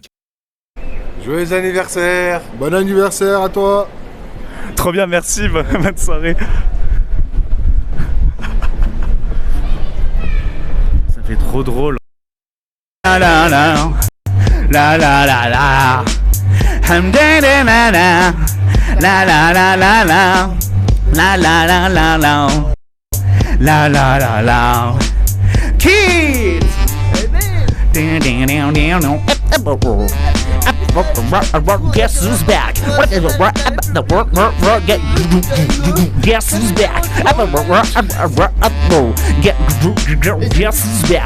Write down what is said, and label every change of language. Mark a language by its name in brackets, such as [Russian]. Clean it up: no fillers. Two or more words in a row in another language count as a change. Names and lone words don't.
[French] Joyeux anniversaire! Bon anniversaire à toi. Trop bien, merci. Bonne soirée. Ça fait trop drôle. La la la la la la la. [English] I'm dead na na na. La la la la la. La la la la la. La la la la. Kids. Down down down down. Guess who's back? Guess who's back? Guess who's back?